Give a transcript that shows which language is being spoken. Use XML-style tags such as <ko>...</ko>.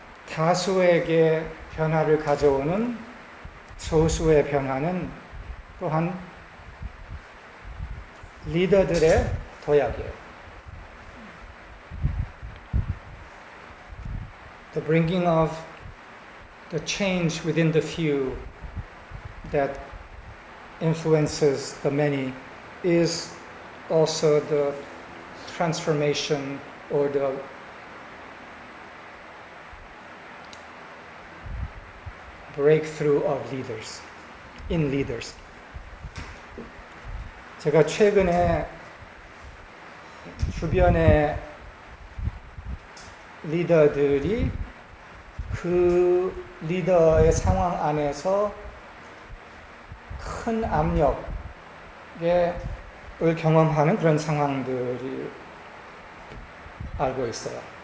<ko>다수에게 변화를 가져오는 소수의 변화는 또한 리더들의 도약이에요.</ko> <en>The bringing of the change within the few that influences the many is also the transformation or the breakthrough of leaders, in leaders.</en> <ko>제가 최근에 주변의 리더들이 그 리더의 상황 안에서 큰 압력을 경험하는 그런 상황들이 알고 있어요.</ko>